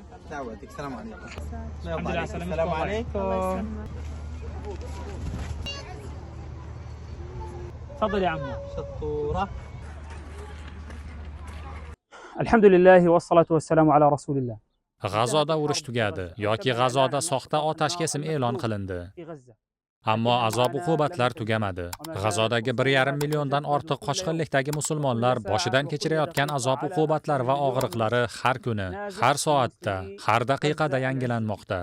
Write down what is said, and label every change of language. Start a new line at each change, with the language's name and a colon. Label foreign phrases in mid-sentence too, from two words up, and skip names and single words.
Arabic: دعوتك. السلام عليكم. الحمد لله على سلامتك. السلام الله عليكم. تفضل يا عمو. شطورة. الحمد لله والصلاة والسلام على رسول الله.
Uzbek: G'azoda urush tugadi yoki G'azoda soxta otash kesim e'lon qilindi. Ammo azob-uqubatlar tugamadi. G'azodagi 1,5 milliondan ortiq qochqinlikdagi musulmonlar boshidan kechirayotgan azob-uqubatlar va og'riqlari har kuni, har soatda, har daqiqada yangilanmoqda.